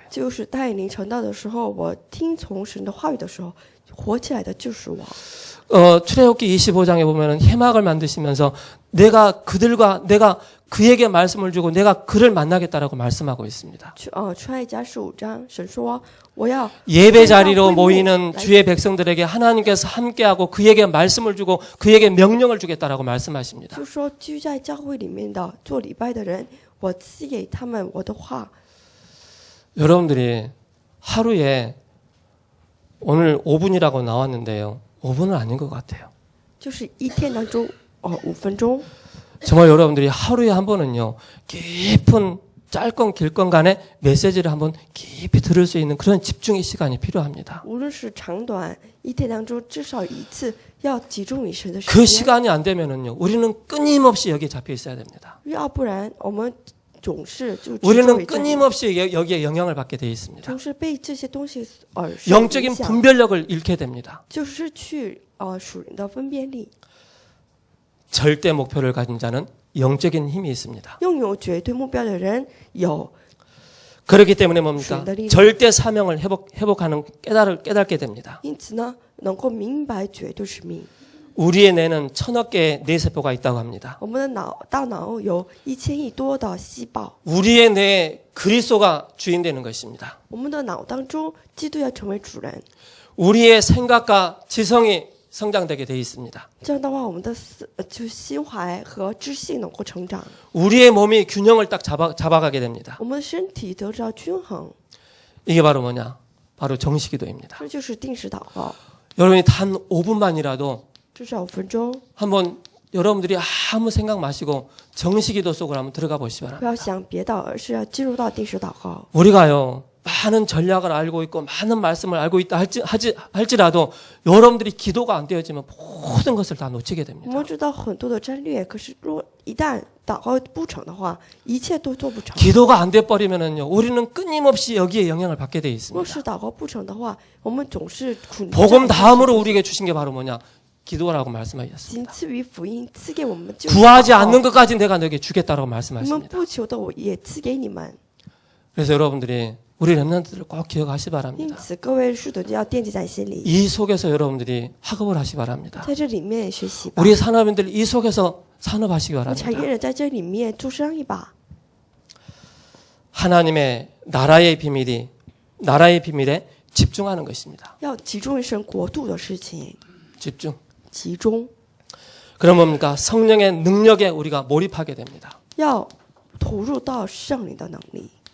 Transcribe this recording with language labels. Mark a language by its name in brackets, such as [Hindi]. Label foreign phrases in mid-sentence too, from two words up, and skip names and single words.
[Chinese] 就是带领晨祷的时候，我听从神的话语的时候，活起来的就是我。 [Korean] 출애굽기 25장에 보면은 해막을 만드시면서 내가 그에게 말씀을 주고 내가 그를 만나겠다라고 말씀하고 있습니다. [Chinese] 出埃及记15章，神说我要 [Korean] 예배 자리로 모이는 주의 백성들에게 하나님께서 함께하고 그에게 말씀을 주고 그에게 명령을 주겠다라고 말씀하십니다. [Chinese] 就说居在教会里面的做礼拜的人，我赐给他们我的话。 [Korean] 여러분들이 하루에 오늘 5분이라고 나왔는데요. 5분은 아닌 것 같아요. [Chinese] 就是一天当中5分钟， [Korean] 정말 여러분들이 하루에 한 번은요. 깊은 짧건 길건 간에 메시지를 한번 깊이 들을 수 있는 그런 집중의 시간이 필요합니다. [Chinese] 无论是长短，一天当中至少一次要集中于神的时 [Korean] 그 [Chinese] 间。 [Korean] 시간이 안 되면은요. 우리는 끊임없이 여기에 잡혀 있어야 됩니다. [Chinese] 要不然我们总是就执着于 [Korean] 우리는 [Chinese] 这里 [Korean] 끊임없이 여기에 영향을 받게 돼 있습니다. [Chinese] 总是被这些东西受影 [Korean] 영적인 [Chinese] 响， [Korean] 분별력을 잃게 됩니다. [Chinese] 就是失去属灵的分辨力。 [Korean] 절대 목표를 가진 자는 영적인 힘이 있습니다. [Chinese] 拥有绝对目标的人有 [Korean] 그렇기 때문에 뭡니까? 순간이- 절대 사명을 회복하는 깨닫게 됩니다. [Chinese] 因此呢，能够明白绝对使命。 [Korean] 우리의 뇌는 1000억 개의 뇌세포가 있다고 합니다. [Chinese] 我们的大脑有1000亿多的细胞， [Korean] 우리의 뇌에 그리스도가 주인되는 것입니다. [Chinese] 我们的脑当中基督要成为主人。 [Korean] 우리의 생각과 지성이 성장되게 돼 있습니다. [Chinese] 这样的话，我们的心怀和知性能够成长， [Korean] 우리의 몸이 균형을 딱 잡아가게 됩니다. [Chinese] 我们的身体得到均衡， [Korean] 이게 바로 뭐냐? 바로 정식기도입니다. [Chinese] 这就是定时祷告， [Korean] 여러분이 단 5분만이라도 [Chinese] 至少5分钟。 [Korean] 한번 여러분들이 아무 생각 마시고 정식기도 속으로 한번 들어가 보시기 [Chinese] 不 [Korean] 바랍니다. [Chinese] 要想别的，而是要进入到定时祷告。 [Korean] 우리가요 많은 전략을 알고 있고 많은 말씀을 알고 있다 할지라도 여러분들이 기도가 안 되어지면 모든 것을 다 놓치게 [Chinese] 我 [Korean] 됩니다. [Chinese] 们知道很多的战略，可是若一旦祷告不成的话，一切都做不成。 [Korean] 기도가 안 돼 버리면은요 우리는 끊임없이 여기에 영향을 받게 돼 [Chinese] 若 [Korean] 있습니다. [Chinese] 是祷告不成的话，我们总是苦。 [Korean] 복음 다음으로 우리에게 주신 게 바로 뭐냐? 기도라고 말씀하셨습니다. [Chinese] 仅次于福音赐给我们就 [Korean] 구하지 않는 것까지 내가 너에게 주겠다라고 [Chinese] 你们 [Korean] 말씀하십니다. [Chinese] 不求的，我也赐给你们。 [Korean] 그래서 여러분들이 우리 렘넌트들을 꼭 기억하시 [Chinese] 因 [Korean] 바랍니다. [Chinese] 此，各位使徒就要惦记在心里， [Korean] 이 속에서 여러분들이 학업을 하시 바랍니다. [Chinese] 在这里面学习吧。 [Korean] 우리 산업인들 이 속에서 산업하시기 [Chinese] 产业 [Korean] 바랍니다. [Chinese] 人在这里面做生意吧。 [Korean] 하나님의 나라의 비밀에 집중하는 것입니다. [Chinese] 要集中于神国度的事情， [Korean] 집중. [Chinese] 集中， [Korean] 그럼 뭡니까? 성령의 능력에 우리가 몰입하게 됩니다. [Chinese] 要投入到圣灵的能力，